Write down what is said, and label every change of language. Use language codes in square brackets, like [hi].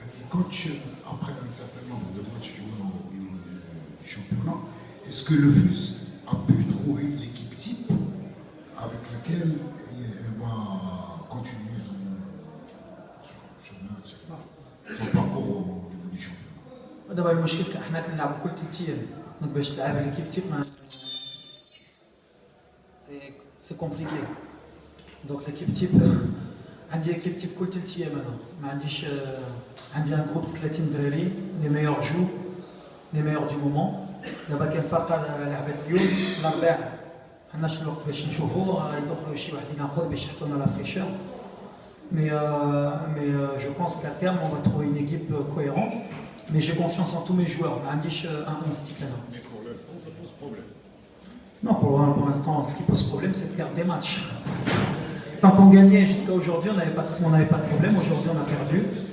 [fr] Coach, après un certain nombre de matchs joués au niveau du championnat, est-ce que le FUS a pu trouver l'équipe type avec laquelle elle va continuer son parcours au niveau du championnat? [ar] دابا المشكل حنا كنلعبوا كل 3 ايام باش تلعب ليكيب تيب سي كومبليكي. دونك ليكيب تيب عندي ايكيب تيب كل 3 ايام. انا ما عنديش عندي ان جروب 30 دراري لي ميور جو لي ميور دو مومون. دابا كاين فرقه لعبت اليوم الاربعاء ما عندناش الوقت باش نشوفوا يدخلوا شي واحدين اخر باش يحطوا لنا لا فريشور. [fr] Mais je pense qu'à terme on va trouver une équipe cohérente. Mais j'ai confiance en tous mes joueurs. [ar] ما عنديش [fr] un stick là. Mais pour l'instant ça pose problème. Non, pour l'instant, ce qui pose problème, c'est de perdre des matchs. Tant qu'on gagnait jusqu'à aujourd'hui, on n'avait pas de problème. Aujourd'hui, on a perdu.